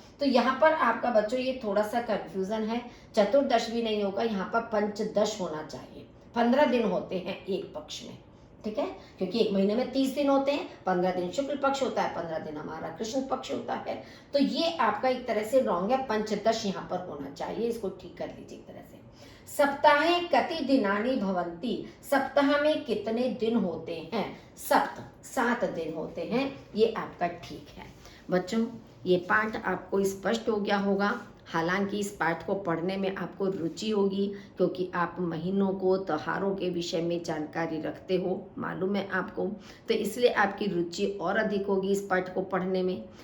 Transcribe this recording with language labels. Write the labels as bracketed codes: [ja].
[hi] तो यहाँ पर आपका बच्चों ये थोड़ा सा कंफ्यूजन है। चतुर्दश भी नहीं होगा, यहाँ पर पंचदश होना चाहिए। 15 दिन होते हैं एक पक्ष में, ठीक है, क्योंकि एक महीने में 30 दिन होते हैं। 15 दिन शुक्ल पक्ष होता है, 15 दिन हमारा कृष्ण पक्ष होता है। तो ये आपका एक तरह से रॉन्ग है, पंचदश यहाँ पर होना चाहिए, इसको ठीक कर लीजिए एक तरह से। [sa] सप्ताहे कति दिनानि भवन्ति। [hi] सप्ताह में कितने दिन होते हैं, सप्त, 7 दिन होते हैं, ये आपका ठीक है। बच्चों ये पाठ आपको स्पष्ट हो गया होगा। हालांकि इस पाठ को पढ़ने में आपको रुचि होगी, क्योंकि आप महीनों को, त्योहारों के विषय में जानकारी रखते हो, मालूम है आपको, तो इसलिए आपकी रुचि और अधिक होगी इस पाठ को पढ़ने में।